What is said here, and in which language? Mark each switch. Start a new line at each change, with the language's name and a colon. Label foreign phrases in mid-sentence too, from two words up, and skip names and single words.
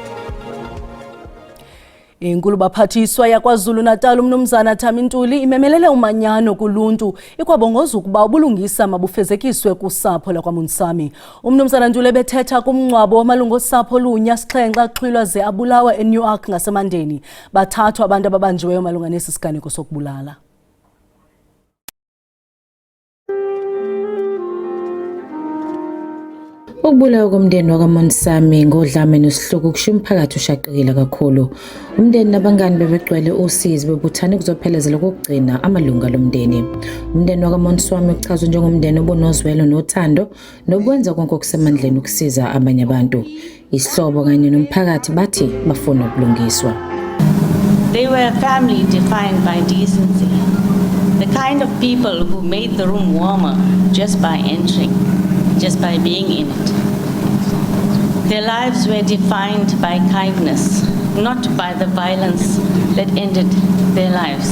Xhosa: Inkulu baphathiswa yakwaZulu Natal umnumzana Thamintuli imemelele umanyano kuluntu ikwabongoza ukuba ubulungisa mabufezekiswe kusapho lakwaMunsami. Umnumzana Ntuli bethetha kumngcwabo wamalungu osapho lunya sixhenxe axhwilwa ze abulawa eNewark ngasemandeni. Bathathwa abantu ababanjiweyo malunga nesi siganeko sokubulala.
Zulu: Ukubulawa komndeni wakwaMunsami ngodlame nesihluku kusho umphakathi ushaqekile kakhulu. Umndeni nabangani bebegcwele usizi bebuthane kuzophelezela kokugcina amalunga lomndeni. Umndeni wakwaMunsami uchazwe njengomndeni obunozwelo nothando nokwenza konke okusemandleni ukusiza abanye abantu. Isihlobo kanye nomphakathi bathi bafuna ubulungiswa.
English: They were a family defined by decency. The kind of people who made the room warmer just by entering, just by being in it. Their lives were defined by kindness, not by the violence that ended their lives.